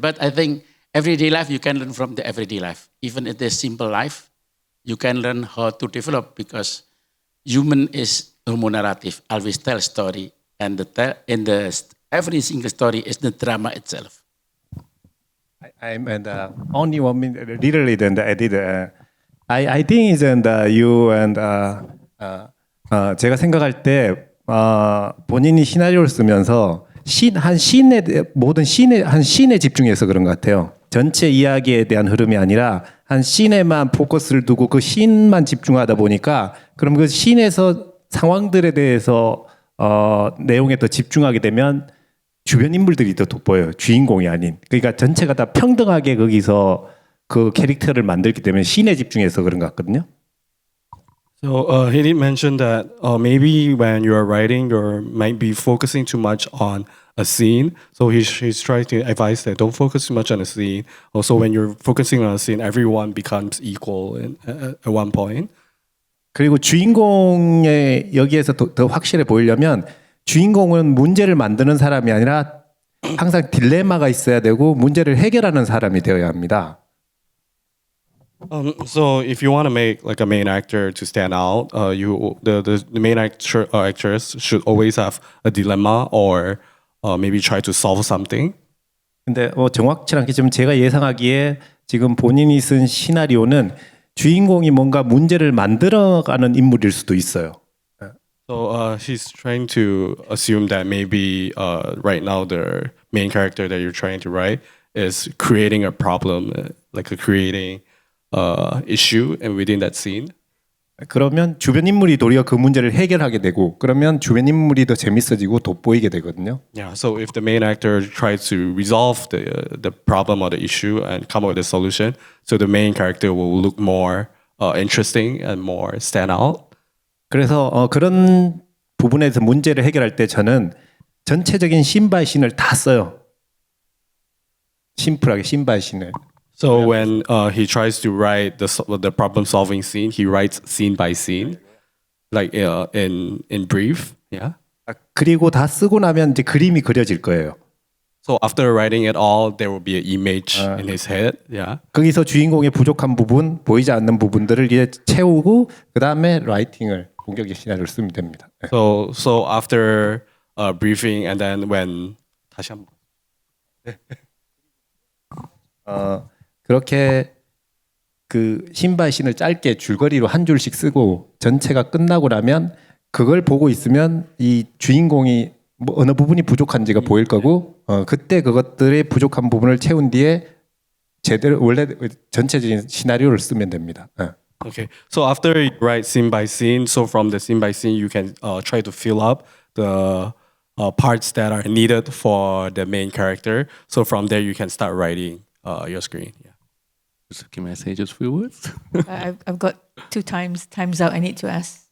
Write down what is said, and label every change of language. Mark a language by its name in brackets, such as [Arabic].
[English] But I think everyday life you can learn from the everyday life. Even in the simple life, you can learn how to develop because human is homonarrative, always tell story, and every single story is the drama itself. I'm only 1 minute, literally then I did. I think is you and [Korean] 제가 생각할 때 본인이 시나리오를 쓰면서 모든 씬에 집중해서 그런 것 같아요. 전체 이야기에 대한 흐름이 아니라 한 씬에만 포커스를 두고 그 씬만 집중하다 보니까 그럼 그 씬에서 상황들에 대해서 내용에 더 집중하게 되면 주변 인물들이 더 돋보여요. 주인공이 아닌. 그러니까 전체가 다 평등하게 거기서 그 캐릭터를 만들기 때문에 씬에 집중해서 그런 것 같거든요. [English] So he did mention that maybe when you are writing, you might be focusing too much on a scene. So he's trying to advise that don't focus too much on a scene. Also, when you're focusing on a scene, everyone becomes equal at one point. [Korean] 그리고 주인공의 여기에서 더 확실해 보이려면 주인공은 문제를 만드는 사람이 아니라 항상 딜레마가 있어야 되고 문제를 해결하는 사람이 되어야 합니다. [English] So if you want to make like a main actor to stand out, the main actress should always have a dilemma or maybe try to solve something. [Korean] 근데 정확치 않게 지금 제가 예상하기에 지금 본인이 쓴 시나리오는 주인공이 뭔가 문제를 만들어가는 인물일 수도 있어요. [English] So she's trying to assume that maybe right now the main character that you're trying to write is creating a problem, like creating issue, and within that scene. [Korean] 그러면 주변 인물이 도리어 그 문제를 해결하게 되고 그러면 주변 인물이 더 재밌어지고 돋보이게 되거든요. [English] Yeah. So if the main actor tries to resolve the problem or the issue and come up with a solution, so the main character will look more interesting and more stand out. [Korean] 그래서 그런 부분에서 문제를 해결할 때 저는 전체적인 신발신을 다 써요. 심플하게 신발신을. [English] So when he tries to write the problem solving scene, he writes scene by scene, like in brief. Yeah. [Korean] 그리고 다 쓰고 나면 이제 그림이 그려질 거예요. [English] So after writing it all, there will be an image in his head. Yeah. [Korean] 거기서 주인공의 부족한 부분, 보이지 않는 부분들을 이제 채우고 그 다음에 라이팅을 공격의 시나리오를 쓰면 됩니다. [English] So after briefing and then when [Korean] 다시 한번. 그렇게 그 신발신을 짧게 줄거리로 한 줄씩 쓰고 전체가 끝나고 나면 그걸 보고 있으면 이 주인공이 뭐 어느 부분이 부족한지가 보일 거고 그때 그것들의 부족한 부분을 채운 뒤에 제대로 원래 전체적인 시나리오를 쓰면 됩니다. [English] Okay. So after you write scene by scene, so from the scene by scene, you can try to fill up the parts that are needed for the main character. So from there, you can start writing your screen. Yeah. Can I say just a few words? I've got times out. I need to ask.